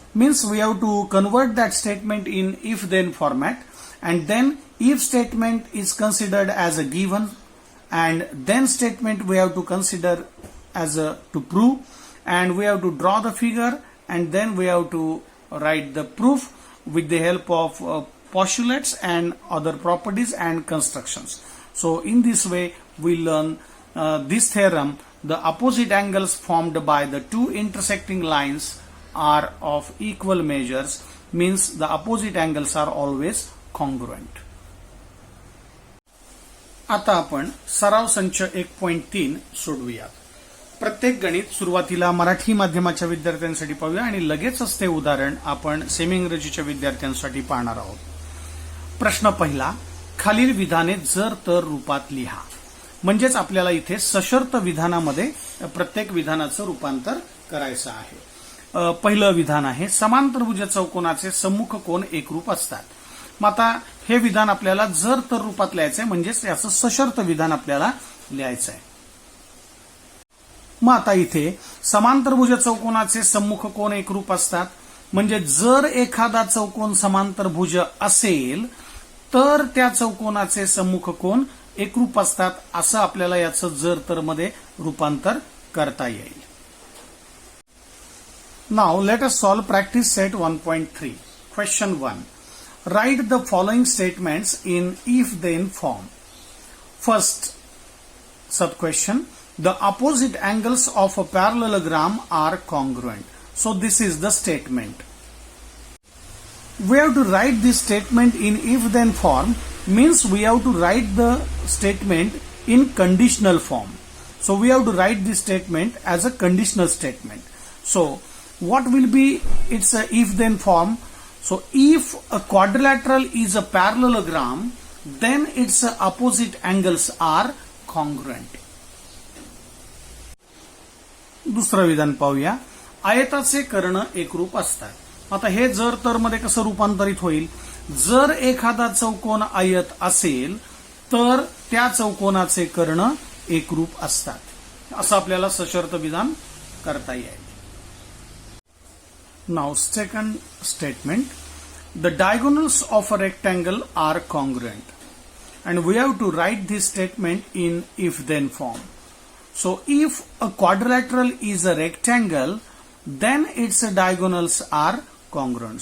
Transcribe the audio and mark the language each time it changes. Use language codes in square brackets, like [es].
[en] Means we have to convert that statement in if-then format, and then if statement is considered as a given, and then statement we have to consider as a to prove, and we have to draw the figure, and then we have to write the proof with the help of postulates and other properties and constructions. So in this way we learn this theorem: the opposite angles formed by the two intersecting lines are of equal measures, means the opposite angles are always congruent. [mr] आता आपण सराव संच 1.3 सोडवूयात. प्रत्येक गणित सुरुवातीला मराठी माध्यमाच्या विद्यार्थ्यांसाठी पाहूया आणि लगेचच ते उदाहरण आपण सेमी इंग्रजीच्या विद्यार्थ्यांसाठी पाहणार आहोत. प्रश्न पहिला, खालील विधाने जर तर रूपात लिहा. म्हणजेच आपल्याला इथे सशर्त विधानामध्ये प्रत्येक विधानाचं रूपांतर करायचं आहे. पहिलं विधान आहे, समांतरभुज चौकोनाचे सम्मुख कोन एकरूप असतात. मग आता हे विधान आपल्याला जर तर रूपात लिहायचंय, म्हणजेच याचं सशर्त विधान आपल्याला लिहायचं आहे. मग आता इथे समांतरभुज चौकोनाचे सम्मुख कोन एकरूप असतात, म्हणजे जर एखादा चौकोन समांतरभुज असेल तर त्या चौकोनाचे सम्मुख कोन एकरूप असतात, असं आपल्याला याचं जर तर मध्ये रूपांतर करता येईल. [en] Now let us solve practice set 1.3. Question 1. Write the following statements in if-then form. First sub-question. The opposite angles of a parallelogram are congruent. So this is the statement. We have to write this statement in if-then form, means we have to write the statement in conditional form. So we have to write this statement as a conditional statement. So what will be its if-then form? So if a quadrilateral is a parallelogram, then its opposite angles are congruent. [mr] दुसरं विधान पाहूया. आयताचे कर्ण एकरूप असतात. आता हे जर तर मध्ये कसं रूपांतरित होईल? जर एखादा चौकोन आयत असेल तर त्या चौकोनाचे कर्ण एकरूप असतात, असं आपल्याला सशर्त विधान करता येईल. [en] Now second statement, the diagonals of a rectangle are congruent, and we have to write this statement in if-then form. So if a quadrilateral is a rectangle, then its diagonals are congruent.